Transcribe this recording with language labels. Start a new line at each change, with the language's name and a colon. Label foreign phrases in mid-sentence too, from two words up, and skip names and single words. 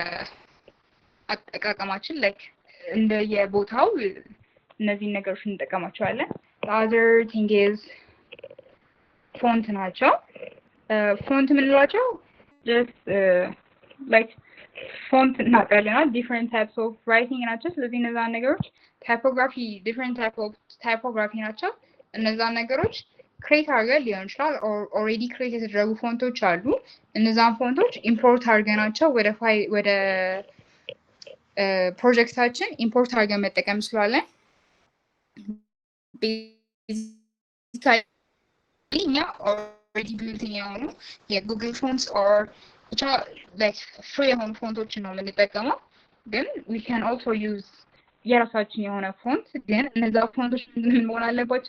Amharic: አጠቃቀማችን ላይክ እንደየቦታው እነዚህን ነገሮች እንጠቀማቸዋለን።
English: the other thing is
Amharic: ፎንት ናቸው። ፎንት የምንላቸው
English: just like
Amharic: ፎንት እናውቃለን
English: different types of writing
Amharic: ናቸው። ስለዚህ እነዛን ነገሮች ታይፖግራፊ
English: different type of
Amharic: ታይፖግራፊ ናቸው። እነዛን ነገሮች ክሬት አድርገን ሊሆን ይችላል
English: already create
Amharic: የተደረጉ ፎንቶች አሉ። እነዛን ፎንቶች ኢምፖርት አድርገናቸው ወደ ፕሮጀክታችን ኢምፖርት አድርገን መጠቀም እንችላለን። እኛ
English: already built-in
Amharic: የሆኑ የጉግል
English: fonts or
Amharic: ብቻ ላይክ ፍሪ የሆኑ ፎንቶችን ነው የምንጠቀመው። ግን
English: we can also use
Amharic: የራሳችን የሆነ ፎንት። ግን እነዛ ፎንቶች ምን መሆን አለባቸው?